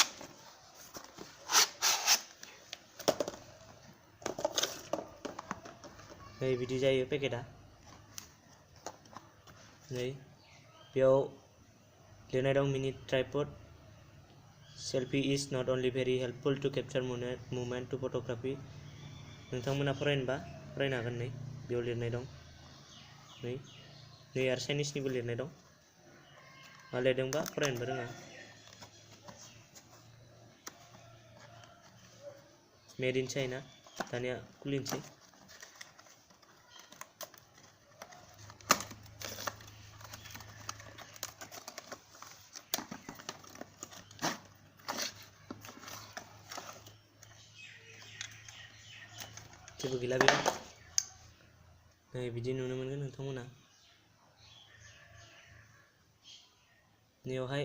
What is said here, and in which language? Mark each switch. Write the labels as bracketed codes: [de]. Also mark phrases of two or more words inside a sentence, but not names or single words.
[brx] नै बिदि जायो पेकेटआ नै बेयाव लिरनाय दं [en] mini tripod selfie is not only very helpful to capture moment to photography [brx] नोंथांमोना फरायनोबा फरायनो हागोन नै बेयाव लिरनाय दं नै आरो चाइनिसनिबो लिरनाय दं मा लिरदोंबा फरायनोबो रोङा [en] made in China [brx] दानिया खुलिनोसै जेबो गैला बेयाव नै बिदि नुनो मोनगोन नोंथांमोना नैयावहाय